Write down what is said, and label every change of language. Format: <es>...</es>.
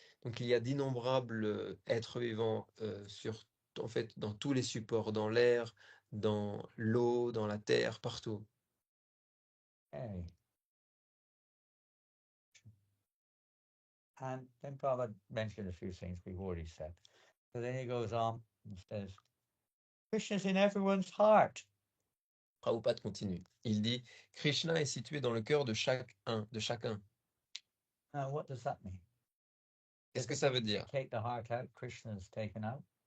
<fr>Donc il y a d'innombrables êtres vivants en fait, dans tous les supports, dans l'air, dans l'eau, dans la terre, partout.</fr> <en>Okay. And then Prabhupada mentioned a few things we've already said. So then he goes on and says, Krishna's in everyone's heart.</en> <fr>Prabhupada continue. Il dit, Krishna est situé dans le cœur de chacun.</fr> <en>Now, what does that mean?</en> <fr>Qu'est-ce que ça veut dire?</fr> <en>Take the heart out, Krishna's taken out.</en>